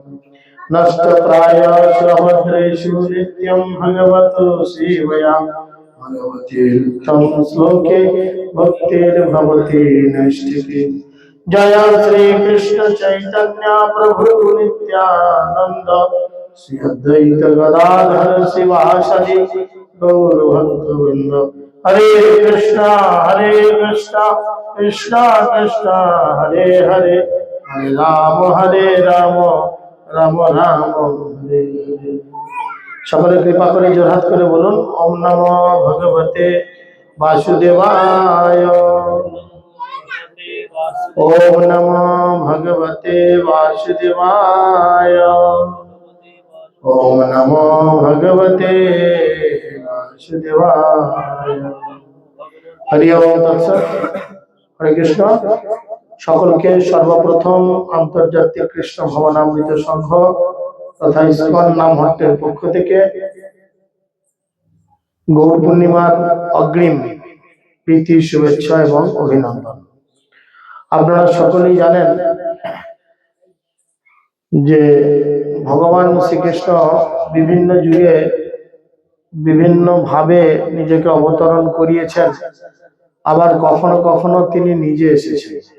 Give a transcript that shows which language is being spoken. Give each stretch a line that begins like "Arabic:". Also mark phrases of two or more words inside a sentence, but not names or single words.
Sanskrit: नष्टप्रायस्य भद्रेषु नित्यं भगवतो सेवया भगवती उत्तम श्लोके भक्तिर्भवति नैष्ठिकी। जय श्री कृष्ण चैतन्य प्रभु नित्यानंद श्री अद्वैत गदाधर शिवासदि गौर भक्तवृंद। हरे कृष्णा कृष्णा कृष्णा हरे हरे हरे राम राम राम हरे हरे।
Bangla: সকলে কৃপা করে জোড়হাত করে বলুন
Sanskrit: ওম নমো ভগবতে বাসুদেবায়। ওম নমো ভগবতে বাসুদেবায়। ওম নমো ভগবতে বাসুদেবায়। হরি ওম তৎসৎ। হরে কৃষ্ণ।
Bangla: সকলকে সর্বপ্রথম আন্তর্জাতিক কৃষ্ণ ভবনামৃত সংঘ তথা ইসকন নামহট্টের পক্ষ থেকে গৌর পূর্ণিমার অগ্রিম প্রীতি শুভেচ্ছা এবং অভিনন্দন। আপনারা সকলেই জানেন যে ভগবান শ্রীকৃষ্ণ বিভিন্ন যুগে বিভিন্ন ভাবে নিজেকে অবতরণ করিয়েছেন, আবার কখনো কখনো তিনি নিজে এসেছেন।